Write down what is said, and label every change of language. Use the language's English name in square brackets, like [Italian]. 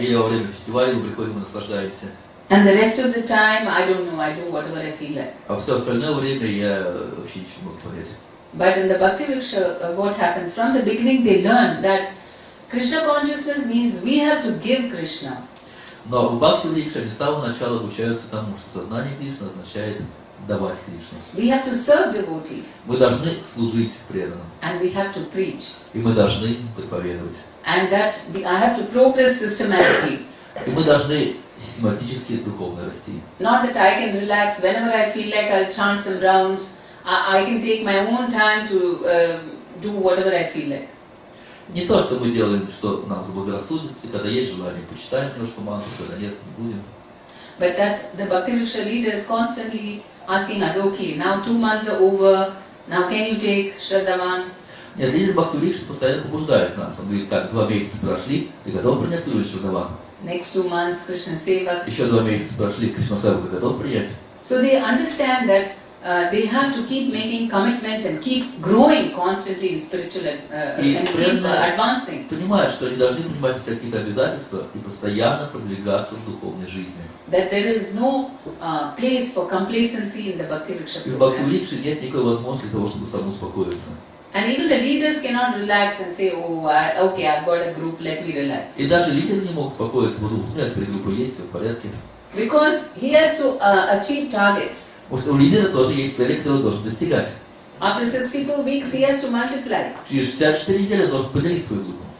[Russian] Или во время фестиваля мы приходим и наслаждаемся. [English] And the rest of the time, I don't know, I do whatever I feel like. [Russian] А все остальное время я вообще ничего не могу понять. [English] But in the Bhakti Vriksha, what happens? From the beginning they learn that Krishna consciousness means we have to give Krishna. [Russian] Но в Бхакти врикши они с самого начала обучаются тому, что сознание Кришны означает давать Кришне. [English] We have to serve devotees. [Russian] Мы должны служить преданным. [English] And we have to preach. [Russian] И мы должны проповедовать. [English] And that I have to progress systematically. [Russian] И мы должны систематически духовно расти. [English] Not that I can relax whenever I feel like I'll chant some rounds. I can take my own time to do whatever I feel like. [Russian] Не то, что мы делаем, что нам заблагорассудится, когда есть желание, почитаем немножко мантру, когда нет, не будем. [English] But that the Bhakti Vriksha leader is constantly asking us, okay, now 2 months are over, now can you take Shraddhavan? [Russian] Нет, лидер Бхакти врикши постоянно побуждает нас. Он говорит, так, 2 месяца прошли, ты готов принять Шрадаван? [English] Next 2 months, Krishna Sevak. [Russian] Еще 2 месяца прошли, Кришна Севака готов принять? [English] So they understand that they have to keep making commitments and keep growing constantly in spiritual and keep advancing. [Russian] Понимают, что они должны принимать какие-то обязательства и постоянно продвигаться в духовной жизни. [English] That there is no place for complacency in the Bhakti Vriksha [Russian] И в Бхакти [English] program. [Russian] врикши нет никакой возможности для того, чтобы самоуспокоиться. [English] And even the leaders cannot relax and say, oh, okay, I've got a group, let me relax. [Russian] И даже лидеры не могут успокоиться, вот у меня теперь группа есть, все в порядке. [English] Because he has to achieve targets. [Russian] Потому что у лидера тоже есть цели, которые он должен достигать. [English] After 64 weeks, he has to multiply. [Russian] Через 64 недели он должен поделить свою группу.